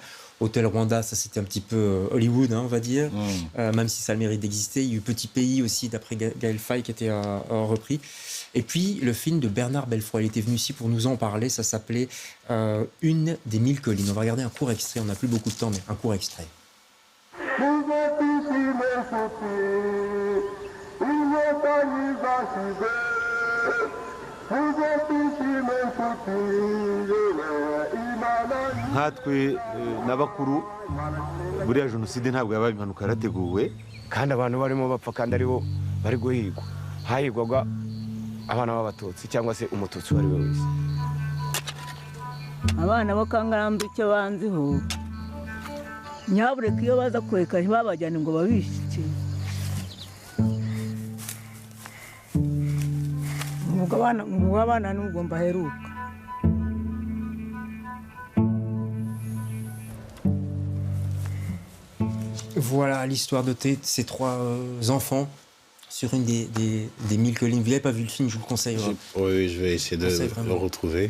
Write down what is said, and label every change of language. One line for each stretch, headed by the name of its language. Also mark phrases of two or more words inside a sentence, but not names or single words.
French: Hôtel Rwanda, ça c'était un petit peu Hollywood, hein, on va dire, même si ça a le mérite d'exister. Il y a eu Petit Pays aussi, d'après Gaël Faye, qui était repris. Et puis, le film de Bernard Belfroy, il était venu ici pour nous en parler. Ça s'appelait Une des 1000 collines. On va regarder un court extrait, on n'a plus beaucoup de temps, mais un court extrait.
Kinyarwanda: nkatwe n'abakuru buriya jenoside ntabwo yabaye impanuka yarateguwe kandi abantu barimo bapfa kandi aribo bari guhigwa hahigwaga abana b'abatutsi cyangwa se umututsi uwo ari we wese abana b'akangarambe icyo banziho nyabureka iyo baza kureka ntibabajyane ngo babishyike ngo abana n'ubwo mbaheruka.
French: Voilà l'histoire de ces trois enfants sur une des 1000 collines. Vous n'avez pas vu le film, je vous le conseille. Oui, je vais essayer de le retrouver.